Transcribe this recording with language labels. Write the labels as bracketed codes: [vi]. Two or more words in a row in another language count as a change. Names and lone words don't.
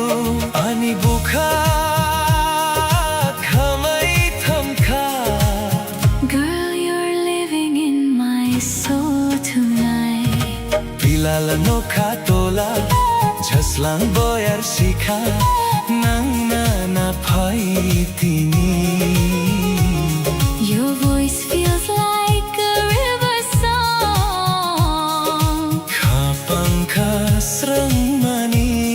[trp] Ani bukha khamai thamkha. [en] Girl, you're living in my soul tonight. [trp] Pilalano khatola jaslang boyar shikha nang na phai tini. [en] Your voice feels like a river song. [trp] Kha pankha sarang mani.